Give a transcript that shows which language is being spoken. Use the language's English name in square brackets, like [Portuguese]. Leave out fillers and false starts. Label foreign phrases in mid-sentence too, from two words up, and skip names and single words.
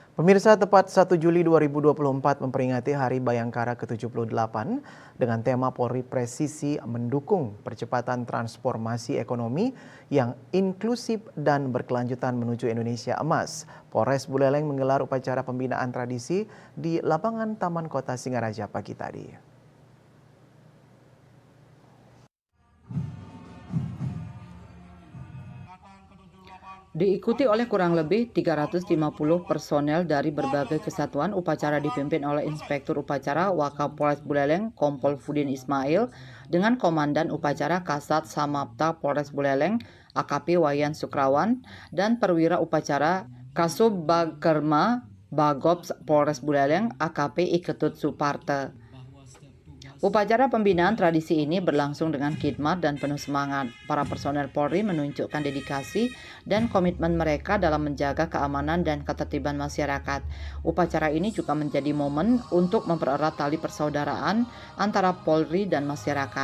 [Indonesian] Pemirsa, tepat 1 Juli 2024 memperingati Hari Bayangkara ke-78 dengan tema Polri Presisi mendukung percepatan transformasi ekonomi yang inklusif dan berkelanjutan menuju Indonesia Emas. Polres Buleleng menggelar upacara pembinaan tradisi di lapangan Taman Kota Singaraja pagi tadi. Diikuti oleh kurang lebih 350 personel dari berbagai kesatuan, upacara dipimpin oleh Inspektur Upacara Wakapolres Buleleng Kompol Fudin Ismail dengan Komandan Upacara Kasat Samapta Polres Buleleng AKP Wayan Sukrawan dan Perwira Upacara Kasub Bagerma Bagops Polres Buleleng AKP Iketut Suparte. Upacara pembinaan tradisi ini berlangsung dengan khidmat dan penuh semangat. Para personel Polri menunjukkan dedikasi dan komitmen mereka dalam menjaga keamanan dan ketertiban masyarakat. Upacara ini juga menjadi momen untuk mempererat tali persaudaraan antara Polri dan masyarakat.